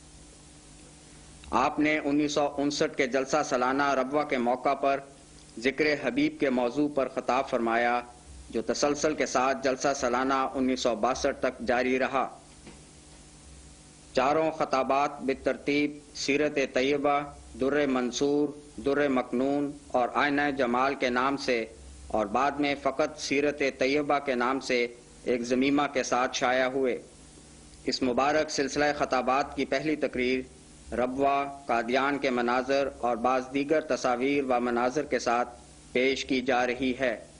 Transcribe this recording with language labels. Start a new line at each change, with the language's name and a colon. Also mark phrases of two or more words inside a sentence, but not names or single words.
Urdu: آپ نے 1959 کے جلسہ سالانہ ربوہ کے موقع پر ذکر حبیب کے موضوع پر خطاب فرمایا، جو تسلسل کے ساتھ جلسہ سالانہ 1962 تک جاری رہا۔ چاروں خطابات بالترتیب سیرت طیبہ، در منصور، در مکنون اور آئینہ جمال کے نام سے، اور بعد میں فقط سیرت طیبہ کے نام سے ایک ضمیمہ کے ساتھ شائع ہوئے۔ اس مبارک سلسلہ خطابات کی پہلی تقریر ربوہ، قادیان کے مناظر اور بعض دیگر تصاویر و مناظر کے ساتھ پیش کی جا رہی ہے۔